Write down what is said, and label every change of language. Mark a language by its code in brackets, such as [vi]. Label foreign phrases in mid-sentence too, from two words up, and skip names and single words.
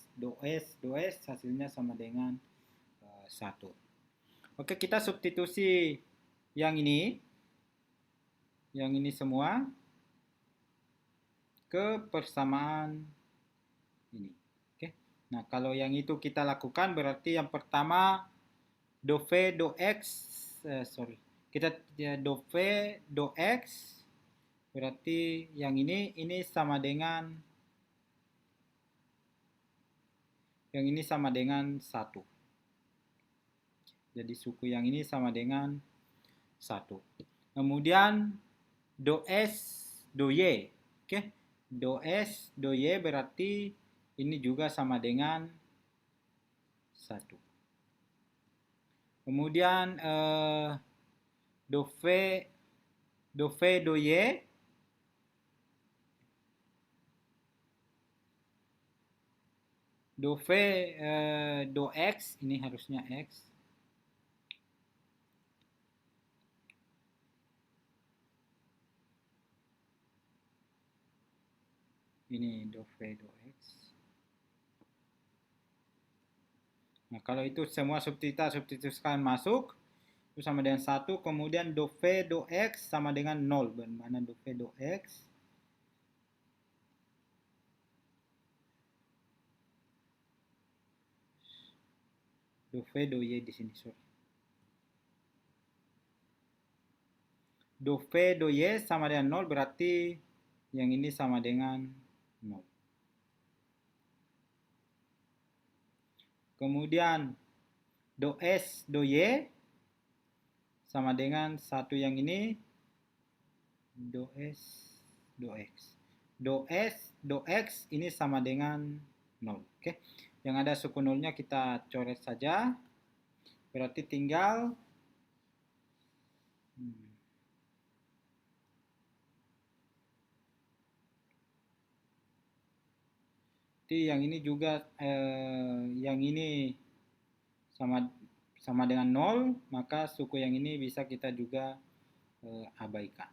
[id] Do S hasilnya sama dengan 1. Oke, kita substitusi yang ini semua ke persamaan ini. Oke. Nah, kalau yang itu kita lakukan berarti yang pertama do V, do X, kita do V, do X, berarti yang ini sama dengan sama dengan 1. Jadi suku yang ini sama dengan 1. Kemudian do S, do Y. Oke. Do S, do Y berarti ini juga sama dengan 1. Kemudian do V, do Y. Do V, do X, ini harusnya X. Ini do V, do X. Nah, kalau itu semua substitusikan masuk, itu sama dengan 1. Kemudian do V, do X sama dengan 0. Mana do V, do X? Do V, do Y di sini, sorry. Do V, do Y sama dengan 0, berarti yang ini sama dengan 0. Kemudian do S, do Y sama dengan 1 yang ini, do S, do X. Do S, do X ini sama dengan 0. Oke. Yang ada suku nolnya kita coret saja. Berarti tinggal yang ini juga yang ini sama dengan 0, maka suku yang ini bisa kita juga abaikan.